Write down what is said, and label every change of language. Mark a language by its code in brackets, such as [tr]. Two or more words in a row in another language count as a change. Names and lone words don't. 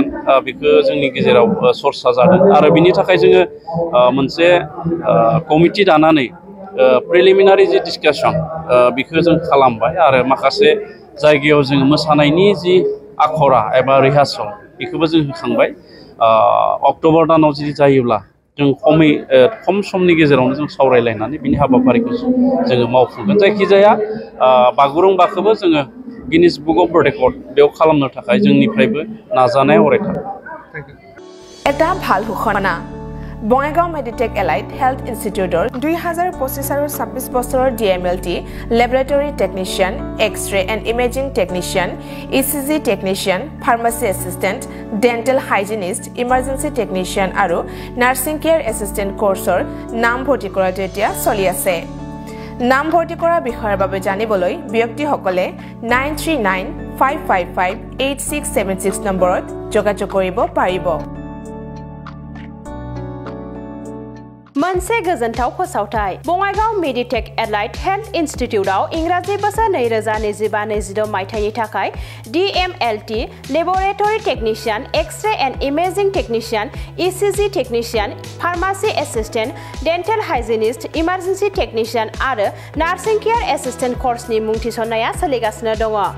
[brx] बेखौ जोंनि गेजेराव चर्चा जादों आरो बिनि थाखाय जोङो मोनसे कमिटि दानानै प्रिलिमिनारि जि डिसकासन बेखौ जों खालामबाय आरो माखासे जायगायाव जोङो मोसानायनि जि आखरा एबा रिहार्सल बेखौबो जों होखांबाय। अक्ट'बर दानाव जुदि जायोब्ला जों खम समनि गेजेरावनो जों सावरायलायनानै बिनि हाबाफारिखौ जोङो मावफुंगोन। जायखिजाया बागुरुम्बाखौबो जोङो गिनिस बुक अफ रेकर्ड बेयाव खालामनो थाखाय जोंनिफ्रायबो नाजानाया अरायथा। [as] এটা ভাল ঘোষণা বঙাইগাঁও মেডিটেক এলাইট হেল্থ ইনষ্টিটিউটৰ 2025 আৰু 26 বছৰৰ [en] DMLT laboratory technician X-ray and imaging technician ECG technician pharmacy assistant dental hygienist emergency technician [as] আৰু [en] nursing care assistant [as] কোৰ্চৰ নামভৰ্তি কৰাটো এতিয়া চলি আছে। নামভৰ্তি কৰাৰ বিষয়ৰ বাবে জানিবলৈ ব্যক্তিসকলে 9395558676 নম্বৰত যোগাযোগ কৰিব পাৰিব। [brx] मोनसे गोजोनथाव फोसावथाय बङाइगाव मेडिटेक एलाइट हेल्थ इनस्टिट्यूटआव इंराजि बोसोर 2025-26 मायथाइनि थाखाय [en] DMLT laboratory technician X-ray and imaging technician ECG technician pharmacy assistant dental hygienist emergency technician [brx] आरो [en] nursing care assistant [brx] कोर्सनि मुं थिसननाया सोलिगासिनो दङ।